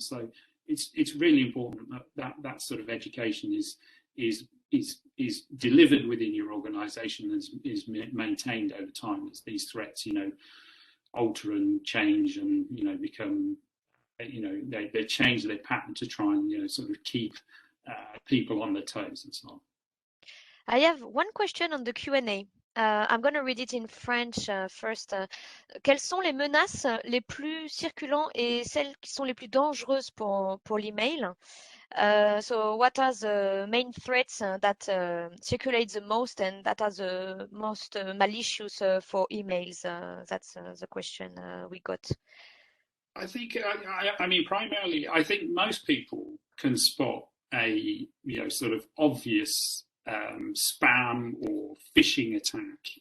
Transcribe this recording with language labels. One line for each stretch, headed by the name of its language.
English: So it's really important that sort of education is delivered within your organization and is maintained over time, as these threats alter and change and become they change their pattern to try and sort of keep people on their toes and so on. I have one question on the Q&A. I'm going to read it in French first.
French: Quelles sont les menaces les plus circulantes et celles qui sont les plus dangereuses pour l'email?
English: So what are the main threats that circulate the most and that are the most malicious for emails? That's the question we got. I think, I mean, primarily, I think most people can spot a sort of obvious spam or phishing attack.